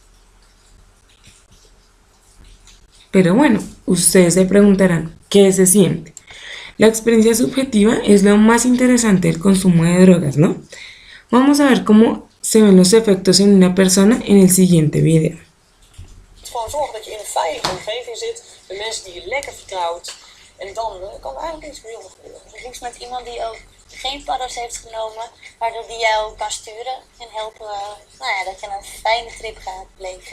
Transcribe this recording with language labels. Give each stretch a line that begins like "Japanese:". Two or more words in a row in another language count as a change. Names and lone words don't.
Spanish: Pero bueno, ustedes se preguntarán, ¿qué se siente? La experiencia subjetiva es lo más interesante del consumo de drogas, ¿no? Vamos a ver cómo se ven los efectos en una persona en el siguiente video.
Dutch: Gewoon zorgen dat je in een veilige omgeving zit, met mensen die je lekker vertrouwt. En dan kan er eigenlijk niks meer gebeuren. Liefst met iemand die ook geen paddo's heeft genomen, waardoor die jou kan sturen en helpen dat je een fijne trip gaat beleven.